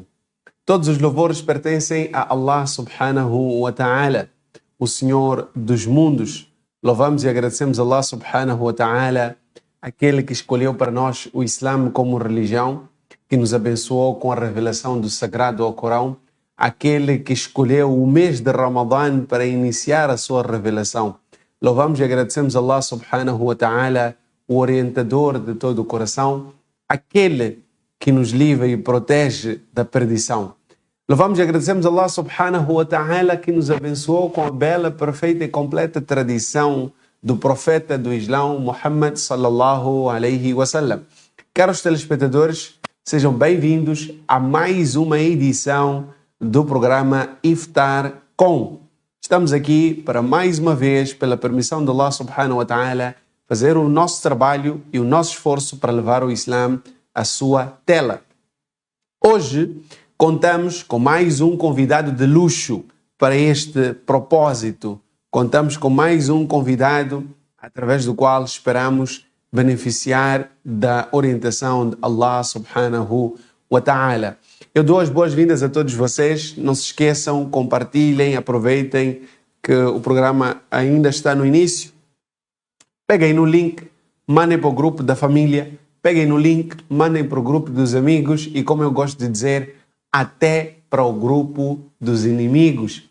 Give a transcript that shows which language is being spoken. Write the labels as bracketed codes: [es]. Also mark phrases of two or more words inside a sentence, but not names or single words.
[pt] Todos os louvores pertencem a Allah [ar] سبحانه وتعالى, [pt] o Senhor dos mundos. Louvamos e agradecemos a Allah [ar] سبحانه وتعالى, [pt] aquele que escolheu para nós o Islã como religião, que nos abençoou com a revelação do Sagrado Alcorão, aquele que escolheu o mês de Ramadã para iniciar a sua revelação. Louvamos e agradecemos a Allah [ar] سبحانه وتعالى, [pt] o orientador de todo o coração, aquele que nos livra e protege da perdição. Louvamos e agradecemos a Allah [ar] سبحانه وتعالى [pt] que nos abençoou com a bela, perfeita e completa tradição do profeta do Islão, [ar] محمد صلى الله عليه وسلم. [pt] Caros telespectadores, sejam bem-vindos a mais uma edição do programa Iftar Com. Estamos aqui para mais uma vez, pela permissão de Allah [ar] سبحانه وتعالى, [pt] fazer o nosso trabalho e o nosso esforço para levar o Islã à sua tela. Hoje contamos com mais um convidado de luxo para este propósito. Contamos com mais um convidado através do qual esperamos beneficiar da orientação de Allah [ar] سبحانه وتعالى. [pt] Eu dou as boas-vindas a todos vocês. Não se esqueçam, compartilhem, aproveitem que o programa ainda está no início. Peguem no link, mandem para o grupo da família, peguem no link, mandem para o grupo dos amigos e, como eu gosto de dizer, até para o grupo dos inimigos.